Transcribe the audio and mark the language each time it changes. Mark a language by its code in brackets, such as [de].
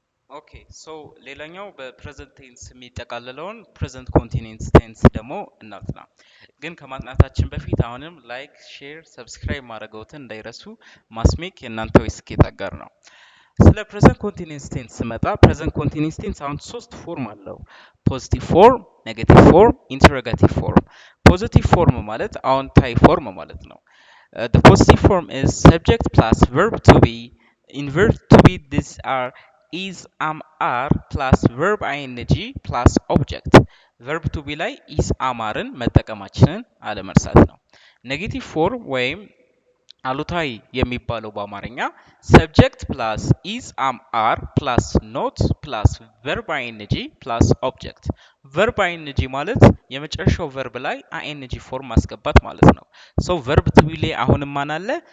[am] ኦኬ ሶ ሌላኛው በፕሬዘንት ቴንስ የሚጠቃለለውን ፕሬዘንት ኮንቲኒንስ ቴንስ ደግሞ እናጥና። ግን ከማጥናታችን በፊት አሁንም ላይክ፣ ሼር፣ ሰብስክራይብ ማድረገውትን እንዳይረሱ። ማስሜክ የእናንተው የስኬት አጋር ነው። ስለ ፕሬዘንት ኮንቲኒንስ ቴንስ ስመጣ ፕሬዘንት ኮንቲኒንስ ቴንስ አሁን ሶስት ፎርም አለው። ፖዚቲቭ ፎርም፣ ኔጌቲቭ ፎርም፣ ኢንተሮጋቲቭ ፎርም። ፖዚቲቭ ፎርም ማለት አዎንታዊ ፎርም ማለት ነው። [en] The positive form is subject plus verb to be. In verb to be, these are is, am, are plus verb ing plus object. [am] verb to be ላይ is አማርን መጠቀማችንን አለመርሳት ነው። ኔጌቲቭ ፎርም ወይም አሉታዊ የሚባለው በአማርኛ ሰብጀክት ፕላስ ኢዝ አም አር ፕላስ ኖት ፕላስ ቨርብ አይኤንጂ ፕላስ ኦብጀክት። ቨርብ አይኤንጂ ማለት የመጨረሻው ቨርብ ላይ አይኤንጂ ፎርም ማስገባት ማለት ነው። ሶ ቨርብ ቱ ቢ ላይ አሁንም ማን አለ?